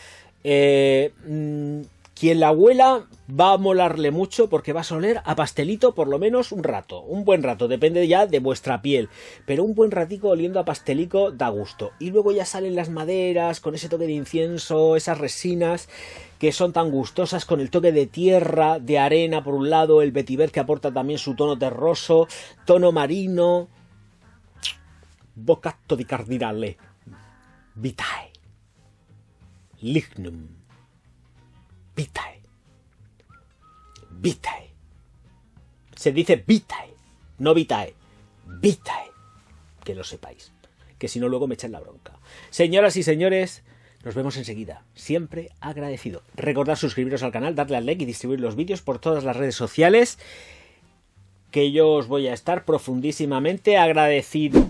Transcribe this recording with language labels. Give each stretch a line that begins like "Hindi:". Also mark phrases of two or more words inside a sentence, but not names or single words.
Spanish: Quien la huela va a molarle mucho porque va a oler a pastelito por lo menos un rato, un buen rato, depende ya de vuestra piel, pero un buen ratico oliendo a pastelico da gusto. Y luego ya salen las maderas con ese toque de incienso, esas resinas que son tan gustosas, con el toque de tierra, de arena por un lado, el vetiver que aporta también su tono terroso, tono marino.
Italian: Bocatto di cardinale,
Latin: vitae, lignum, vitae, vitae.
Spanish: Se dice vitae, no vitae, vitae. Que lo sepáis, que si no luego me echan la bronca. Señoras y señores, nos vemos enseguida. Siempre agradecido. Recordad suscribiros al canal, darle al like y distribuir los vídeos por todas las redes sociales, que yo os voy a estar profundísimamente agradecido.